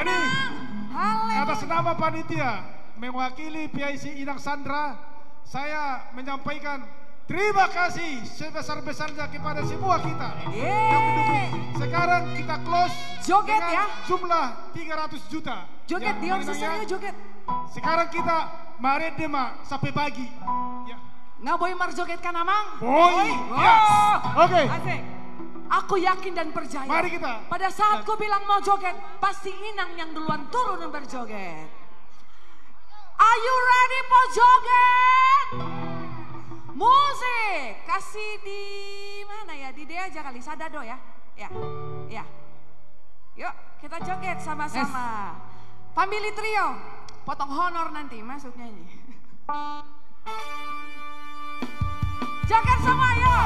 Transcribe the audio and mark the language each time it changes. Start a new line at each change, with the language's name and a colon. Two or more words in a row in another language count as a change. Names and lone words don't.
Indonesian: Jadi atas nama panitia mewakili PIC Inang Sandra, saya menyampaikan terima kasih sebesar-besarnya kepada semua kita yang mendukung. Sekarang kita close joget dengan ya. Jumlah 300 juta. Joget Dior Sisternya joget. Sekarang kita mari dema sampai pagi. Ya. Nggak
Batak Toba: boy marjoget
Indonesian: kan Amang? Boy. Yes. Oke. Asik. Aku yakin dan percaya. Mari kita. Pada saat ku bilang mau joget, pasti Inang yang duluan turun dan berjoget.
English: Are you ready for joget?
Indonesian: Musik. Kasih di mana ya? Di dia aja kali. Sadado ya. Ya. Ya. Yuk kita joget sama-sama.
English: Family trio.
Indonesian: Potong honor nanti masuk nyanyi. Joget semua yuk.